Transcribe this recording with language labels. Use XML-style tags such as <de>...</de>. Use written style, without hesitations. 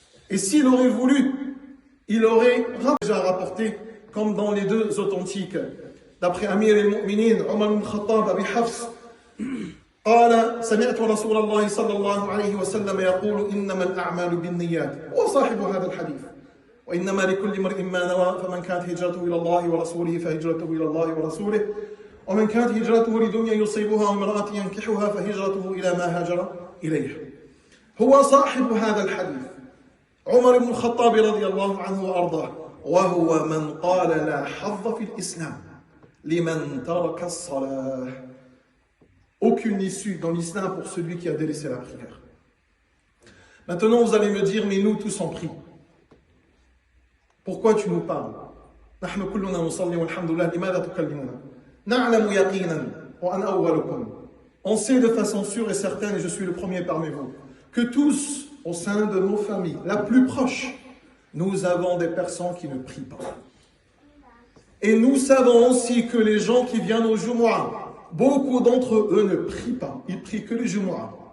<fr>Et s'il aurait voulu, il aurait déjà rapporté, comme dans les deux authentiques, d'après Amir al-Mu'minin, Omar ibn al-Khattab, Abi Hafs,</fr> <ar>قال سمعت رسول الله صلى الله عليه وسلم يقول إنما الأعمال بالنيات. هو صاحب هذا الحديث. وإنما لكل امرئ ما نوى فمن كانت هجرته إلى الله ورسوله فهجرته إلى الله ورسوله ومن كانت هجرته لدنيا يصيبها وامرأة ينكحها فهجرته إلى ما هاجر إليه. هو صاحب هذا الحديث عمر بن الخطاب رضي الله عنه وأرضاه وهو من قال لا حظ في الإسلام لمن ترك الصلاة.</ar> <fr>Aucune issue dans l'islam pour celui qui a délaissé la prière. Maintenant, vous allez me dire, mais nous tous en prie. Pourquoi tu nous parles?</fr> <ar>نحن كلنا نصلي والحمد لله لماذا تكلمنا؟ نعلم يقينا وأنا أولكم.</ar> <fr>On sait de façon sûre et certaine, et je suis le premier parmi vous, que tous, au sein de nos familles, la plus proche, nous avons des personnes qui ne prient pas. Et nous savons aussi que les gens qui viennent au Jumu'ah, beaucoup d'entre eux ne prient pas, ils prient que les Jumu'ah.</fr>